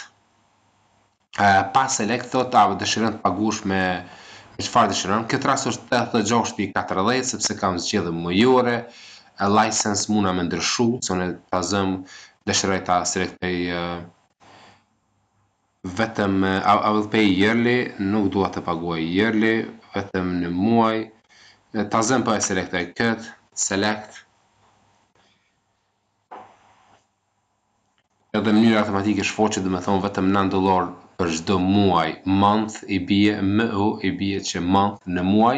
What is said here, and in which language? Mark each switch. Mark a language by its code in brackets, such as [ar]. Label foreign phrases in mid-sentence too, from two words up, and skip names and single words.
[sq] Pas select thot ta dëshiron të paguash me çfarë dëshiron. Këtë rast është 86.40 sepse kam zgjedhur mujore. License muna me ndryshu, se unë ta zëm dëshiroj ta selektoj vetëm [en] I will pay yearly, [sq] nuk dua të paguaj yearly, vetëm në muaj. Ta zëm po e selektoj këtë, select. Edhe në mënyrë automatike shfaqet domethënë vetëm $9 për çdo muaj, month i bie që month në muaj.